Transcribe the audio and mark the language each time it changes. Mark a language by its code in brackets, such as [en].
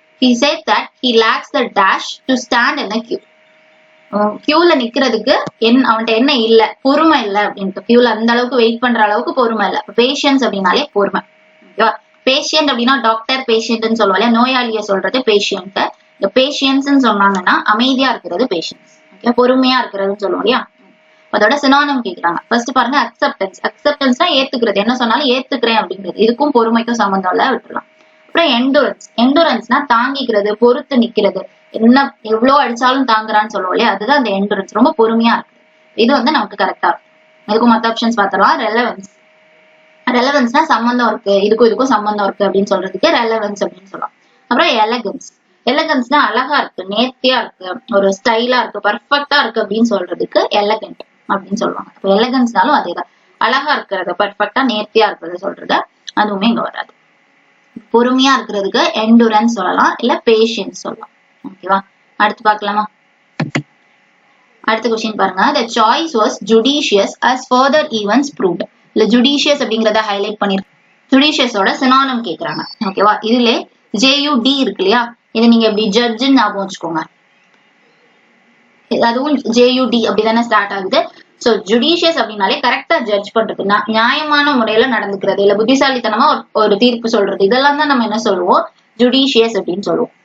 [en] He said that he lacks the dash to stand in the queue. [ta] கியூல நிக்கிறதுக்கு அவன்கிட்ட என்ன இல்ல, பொறுமை இல்ல அப்படின்ட்டு. கியூல அந்த அளவுக்கு வெயிட் பண்ற அளவுக்கு பொறுமை இல்ல. பேஷியன்ஸ் அப்படின்னாலே பொறுமை. ஓகேவா, பேஷியன்ட் அப்படின்னா டாக்டர் பேஷியன்ட்னு சொல்லுவாங்க, நோயாளிய சொல்றது பேஷியன்ட். இந்த பேஷியன்ஸ் சொன்னாங்கன்னா அமைதியா இருக்கிறது பேஷியன்ஸ். ஓகே, பொறுமையா இருக்கிறதுன்னு சொல்லுவோம் இல்லையா. அதோட சினானிம் கேக்குறாங்க. ஃபர்ஸ்ட் பாருங்க அக்செப்டன்ஸ். அக்செப்டன்ஸ்னா ஏத்துக்கிறது, என்ன சொன்னாலும் ஏத்துக்கிறேன் அப்படிங்கிறது. இதுக்கும் பொறுமைக்கும் சம்பந்தம் இல்ல, விட்டுலாம். அப்புறம் எண்டூரன்ஸ். எண்டூரன்ஸ்னா தாங்கிக்கிறது, பொறுத்து நிக்கிறது, என்ன எவ்வளவு அடிச்சாலும் தாங்குறான்னு சொல்லுவோம் இல்லையா, அதுதான் அந்த எண்டூரன்ஸ். ரொம்ப பொறுமையா இருக்கு. இது வந்து நமக்கு கரெக்டா இருக்கும். இதுக்கும் மத்த ஆப்ஷன்ஸ் பார்த்தலாம். ரெலவன்ஸ். ரெலவன்ஸ்னா சம்பந்தம் இருக்கு, இதுக்கும் சம்பந்தம் இருக்கு அப்படின்னு சொல்றதுக்கு ரெலவன்ஸ் அப்படின்னு சொல்லலாம். அப்புறம் எலகன்ஸ். எலகன்ஸ்னா அழகா இருக்கு, நேர்த்தியா இருக்கு, ஒரு ஸ்டைலா இருக்கு, பர்ஃபெக்டா இருக்கு அப்படின்னு சொல்றதுக்கு எலகன்ட் அப்படின்னு சொல்லுவாங்க. அப்ப எலகன்ஸ்னாலும் அதேதான், அழகா இருக்கிறது, பர்ஃபெக்டா நேர்த்தியா இருக்கிறது சொல்றது. அதுவுமே இங்க வராது. பொறுமையா இருக்கிறதுக்கு எண்டூரன்ஸ் சொல்லலாம், இல்ல பேஷியன்ஸ் சொல்லலாம். ஓகேவா, அடுத்து பார்க்கலாமா? அடுத்த கொஸ்டின் பாருங்க. [en] The choice was judicious as further events proved. [ta] இல்ல judicious அப்படிங்கறத ஹைலைட் பண்ணிருக்கு. judiciousோட சினானிம் கேக்குறாங்க. ஓகேவா, இதுல JUD இருக்கு இல்லையா, இது நீங்க எப்படி ஜட்ஜ் ஞாபகம் வச்சுக்கோங்க. அதுவும் JUD அப்படிதானே ஸ்டார்ட் ஆகுது. சோ ஜுடிஷியஸ் அப்படின்னாலே கரெக்டா ஜட்ஜ் பண்றது, நியாயமான முறையில நடந்துக்கிறது, இல்ல புத்திசாலித்தனமா ஒரு தீர்ப்பு சொல்றது, இதெல்லாம் தான் நம்ம என்ன சொல்லுவோம், ஜுடிஷியஸ் அப்படின்னு சொல்லுவோம்.